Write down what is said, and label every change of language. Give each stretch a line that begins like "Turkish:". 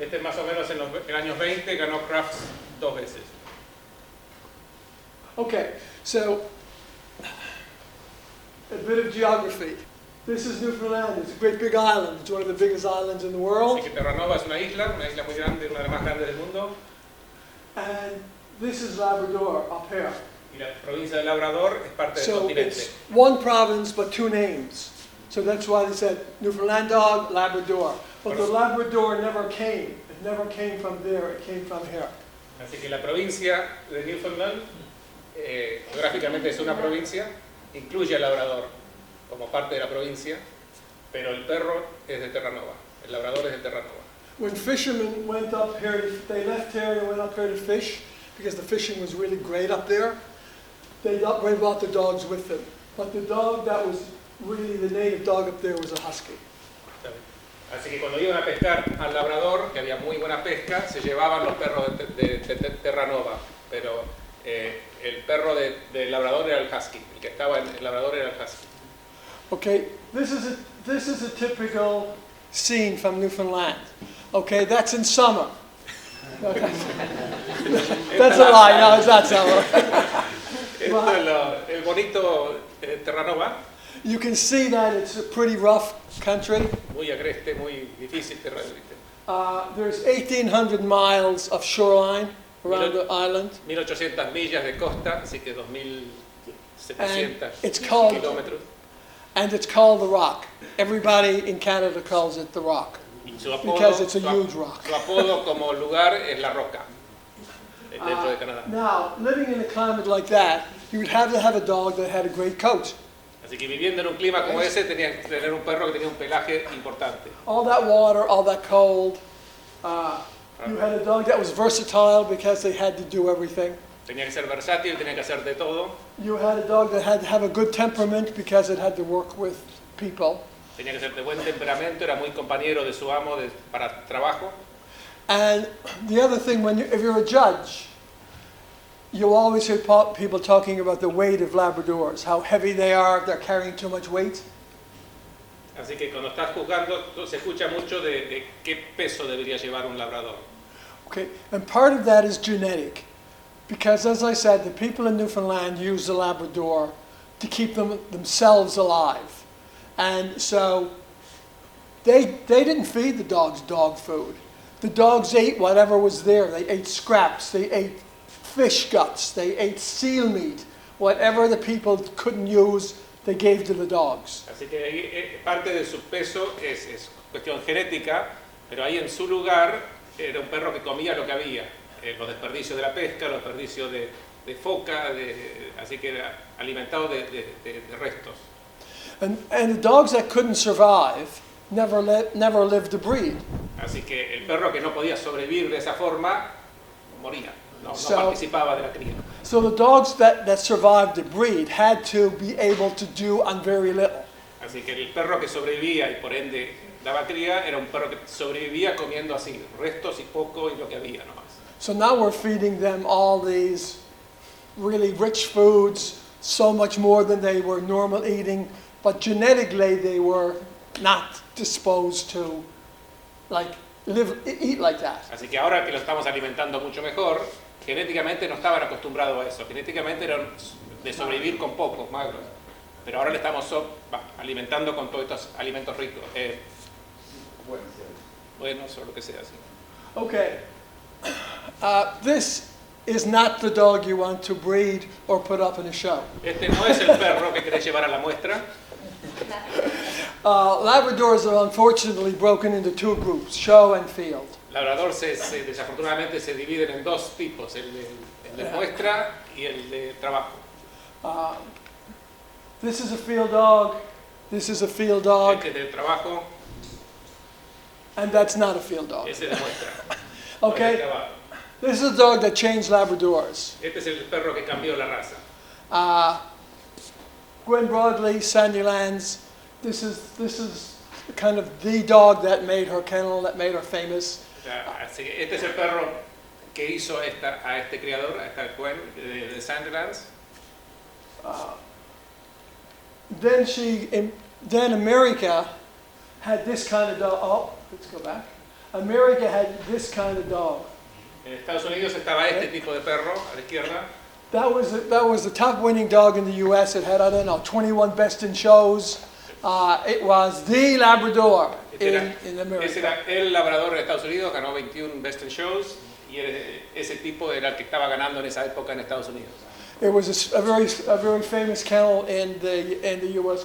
Spanish: Este más o menos en los años 20 ganó Crufts 2 veces.
English: Okay, so a bit of geography. This is Newfoundland. It's a great big island. It's one of the biggest islands in the world.
Spanish: Así que Terranova es una isla muy grande, una de las más grandes del mundo.
English: And this is Labrador up here.
Spanish: Y la provincia de Labrador es parte del
English: So
Spanish: continente.
English: it's one province but 2 names. So that's why they said Newfoundland dog, Labrador. But the Labrador never came. It never came from there. It came from here.
Spanish: Así que la provincia de Newfoundland, geográficamente es una provincia, incluye a Labrador como parte de la provincia, pero el perro es de Terranova, el Labrador es de Terranova.
English: When fishermen went up here, they left here and went up here to fish because the fishing was really great up there. They brought the dogs with them. But the dog that was really the native dog up there was a husky.
Spanish: Así que cuando iban a pescar al Labrador, que había muy buena pesca, se llevaban los perros de Terranova, pero el perro de Labrador era el husky, el que estaba en el Labrador era el husky.
English: Okay, this is a typical scene from Newfoundland. Okay, that's in summer. Okay. That's a lie, no, it's not summer.
Spanish: Esto es el bonito Terranova.
English: You can see that it's a pretty rough country.
Spanish: Muy agreste, muy difícil terreno.
English: There's 1,800 miles of shoreline around the island.
Spanish: 1.800 millas de costa, así que 2.700 kilómetros.
English: And it's called the Rock. Everybody in Canada calls it the Rock. Because it's a huge rock.
Spanish: Su apodo como lugar es La Roca, dentro de Canadá.
English: Now, living in a climate like that, you would have to have a dog that had a great coat.
Spanish: Así que viviendo en un clima como ese, tenía que tener un perro que tenía un pelaje importante.
English: All that water, all that cold. You had a dog that was versatile because they had to do everything.
Spanish: Tenía que ser versátil, tenía que hacer de todo.
English: You had a dog that had to have a good temperament because it had to work with people.
Spanish: Tenía que ser de buen temperamento, era muy compañero de su amo para trabajo.
English: And the other thing, if you're a judge, you always hear people talking about the weight of Labradors, how heavy they are, they're carrying too much weight.
Spanish: Así que cuando estás juzgando, se escucha mucho de qué peso debería llevar un labrador.
English: Okay, and part of that is genetic. Because as I said, the people in Newfoundland use the Labrador to keep themselves alive. And so they didn't feed the dogs dog food. The dogs ate whatever was there. They ate scraps, they ate fish guts, they ate seal meat. Whatever the people couldn't use, they gave to the dogs.
Spanish: Así que parte de su peso es cuestión genética, pero ahí en su lugar era un perro que comía lo que había. Los desperdicios de la pesca, los desperdicios de foca, así que era alimentado de restos.
English: And the dogs that couldn't survive never lived to breed.
Spanish: Así que el perro que no podía sobrevivir de esa forma moría, no participaba de la cría.
English: So the dogs that survived the breed had to be able to do on very little.
Spanish: Así que el perro que sobrevivía y por ende daba cría era un perro que sobrevivía comiendo así, restos y poco y lo que había nomás.
English: So now we're feeding them all these really rich foods, so much more than they were normal eating, but genetically they were not disposed to eat like that.
Spanish: Así que ahora que lo estamos alimentando mucho mejor, genéticamente no estaban acostumbrados a eso, genéticamente eran de sobrevivir con pocos, magros, pero ahora le estamos alimentando con todos estos alimentos ricos, buenos o lo que sea. Así.
English: Okay. This is not the dog you want to breed or put up in a show.
Spanish: Este no es el perro que querés llevar a la muestra.
English: Labradors are unfortunately broken into two groups, show and field.
Spanish: Labrador desafortunadamente se dividen en dos tipos, el de muestra y el de trabajo.
English: This is a field dog, this is a field dog,
Spanish: Este es de trabajo,
English: and that's not a field dog.
Spanish: ese de muestra.
English: Okay,
Spanish: No es de trabajo.
English: this is a dog that changed Labradors.
Spanish: Este es el perro que cambió la raza.
English: Gwen Broadley, Sandylands, this is kind of the dog that made her kennel, that made her famous.
Spanish: Así que este es el perro que hizo a este criador, a esta Gwen de Sandylands.
English: Then America had this kind of dog. Oh, let's go back. America had this kind of dog.
Spanish: En Estados Unidos estaba este tipo de perro a la izquierda.
English: That was the top winning dog in the U.S. It had, I don't know, 21 best in shows. It was the Labrador in America.
Spanish: Ese era el Labrador de Estados Unidos, ganó 21 best in shows y ese tipo era el que estaba ganando en esa época en Estados Unidos.
English: It was a very famous kennel in the U.S.